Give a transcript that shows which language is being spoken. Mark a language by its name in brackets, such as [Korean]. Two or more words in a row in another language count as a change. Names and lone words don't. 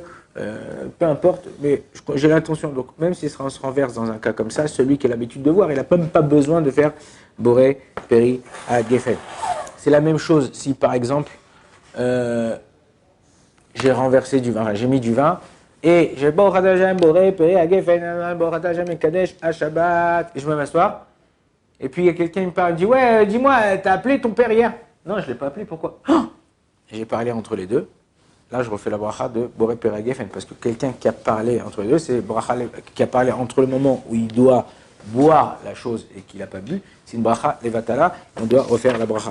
[French] Peu importe, mais j'ai l'intention, donc même si ça se renverse dans un cas comme ça, celui qui a l'habitude de voir, il n'a même pas besoin de faire [Hebrew] בורא פרי הגפן. [French] C'est la même chose si par exemple j'ai renversé du vin, j'ai mis du vin et j'ai [Hebrew] ברוך אתה ה' בורא פרי הגפן ברוך אתה ה' קדש שבת, [French] et je me m'assois. Et puis il y a quelqu'un qui me parle, il me dit ouais, dis-moi, t'as appelé ton père hier? Non, je ne l'ai pas appelé, pourquoi? J'ai parlé entre les deux. Là, je refais la bracha de [Hebrew] בורא פרי הגפן, [French] parce que quelqu'un qui a parlé entre les deux, c'est bracha qui a parlé entre le moment où il doit boire la chose et qu'il n'a pas bu, c'est une [Hebrew] ברכה לבטלה, [French] on doit refaire la bracha.